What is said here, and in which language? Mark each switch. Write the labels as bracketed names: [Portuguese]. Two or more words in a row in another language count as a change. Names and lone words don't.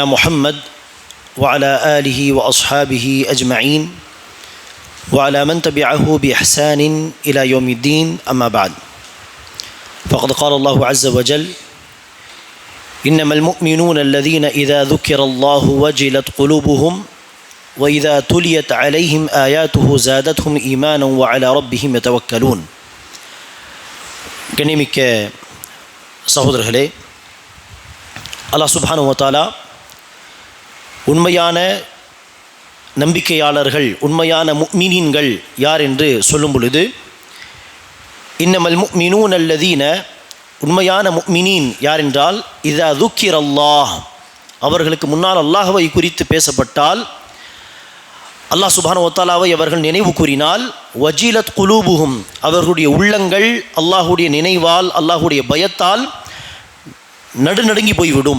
[Arabic] محمد وعلى آله وأصحابه أجمعين وعلى من تبعه بإحسان إلى يوم الدين أما بعد فقد قال الله عز وجل إنما المؤمنون الذين إذا ذكر الله وجلت قلوبهم وإذا تليت عليهم آياته زادتهم إيمانا وعلى ربهم يتوكلون. [Tamil] கண்ணியமிக்க சகோதரர்களே, [Arabic] الله سبحانه وتعالى [Tamil] உண்மையான நம்பிக்கையாளர்கள், உண்மையான முஃமினீன்கள் யார் என்று சொல்லும் பொழுது, [Arabic] إنما المؤمنون الذين, [Tamil] உண்மையான முஃமினீன் யார் என்றால், [Arabic] إذا ذكر الله, [Tamil] அவர்களுக்கு முன்னால் அல்லாஹ்வை குறித்து பேசப்பட்டால், [Arabic] الله سبحانه وتعالى [Tamil] அவர்கள் நினைவு கூறினால், [Arabic] وجلت قلوبهم, [Tamil] அவர்களுடைய உள்ளங்கள் அல்லாஹுடைய நினைவால், அல்லாஹுடைய பயத்தால் நடுநடுங்கி போய்விடும்.